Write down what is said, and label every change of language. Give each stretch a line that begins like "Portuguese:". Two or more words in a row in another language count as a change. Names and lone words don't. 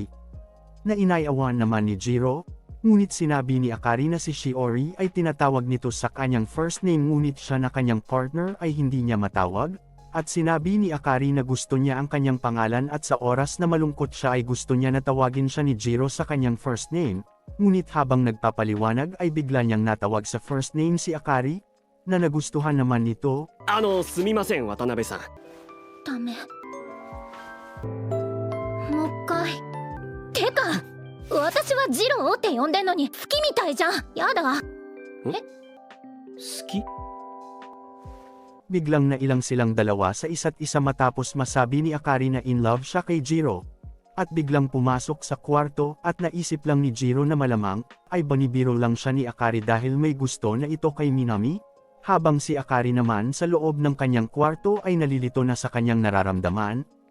Filipino: Na inayawan naman ni Jiro, ngunit sinabi ni Akari na si Shiori ay tinatawag nito sa kanyang
English: first name
Filipino: ngunit siya na kanyang partner ay hindi niya matawag, at sinabi ni Akari na gusto niya ang kanyang pangalan at sa oras na malungkot siya ay gusto niya na tawagin siya ni Jiro sa kanyang
English: first name,
Filipino: ngunit habang nagpapaliwanag ay bigla niyang natawag sa
English: first name
Filipino: si Akari, na nagustuhan naman nito.
Japanese: すみません渡辺さん。ダメ。もう一回。てか、私はジローって呼んでんのに好きみたいじゃん。やだ。好き？
Filipino: Biglang nailang silang dalawa sa isa't isa matapos masabi ni Akari na
English: in love
Filipino: siya kay Jiro. At biglang pumasok sa kwarto at naisip lang ni Jiro na malamang ay banibiro lang siya ni Akari dahil may gusto na ito kay Minami. Habang si Akari naman sa loob ng kanyang kwarto ay nalilito na sa kanyang nararamdaman.